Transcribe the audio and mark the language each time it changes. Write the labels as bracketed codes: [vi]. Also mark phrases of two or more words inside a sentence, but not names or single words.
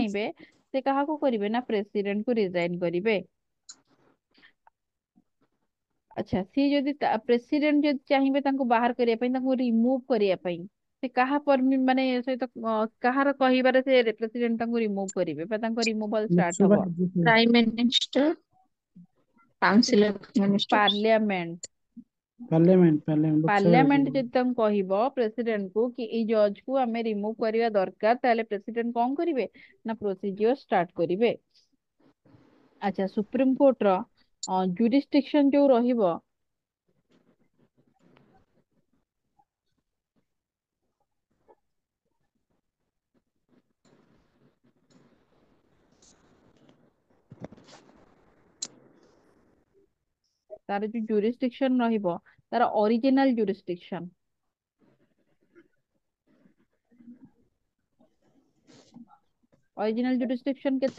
[or] ଚାହିଁବେ, ସେ କାହାକୁ କରିବେ ନା ପ୍ରେସିଡେଣ୍ଟ କୁ ରିଜାଇନ କରିବେ। ଆଚ୍ଛା, ସିଏ ଯଦି ପ୍ରେସିଡେଣ୍ଟ ଯଦି ଚାହିଁବେ ତାଙ୍କୁ ବାହାର କରିବା ପାଇଁ, ତାଙ୍କୁ ରିମୁଭ କରିବା ପାଇଁ, ସେ କାହା ମାନେ ସହିତ କାହାର କହିବାରେ ସେ ପ୍ରେସିଡେଣ୍ଟ ତାଙ୍କୁ ରିମୁଭ କରିବେ ବା ତାଙ୍କ [en] removal start [hi] लोकसभा [or] ହବ? [hi] राज्यसभा। [en] prime minister council of ministers [or] ପାର୍ଲିଆମେଣ୍ଟ। [en] parliament parliament लोकसभा [or] ପାର୍ଲିଆମେଣ୍ଟ [hi] राज्यसभा। [or] ଯଦି ତାଙ୍କୁ କହିବ ପ୍ରେସିଡେଣ୍ଟ କୁ କି ଏଇ ଜଜ କୁ ଆମେ ରିମୁଭ କରିବା ଦରକାର, ତାହେଲେ ପ୍ରେସିଡେଣ୍ଟ କଣ କରିବେ ନା [en] procedure start [or] କରିବେ। ଆଚ୍ଛା, ସୁପ୍ରିମକୋର୍ଟର ଜୁରିସ୍ଡିକ୍ସନ ଯୋଉ ରହିବ, ତାର ଯୋଉ ଜୁରିସ୍ଡିକ୍ସନ ରହିବ, ତାର [en] original jurisdiction [or] କେତେ?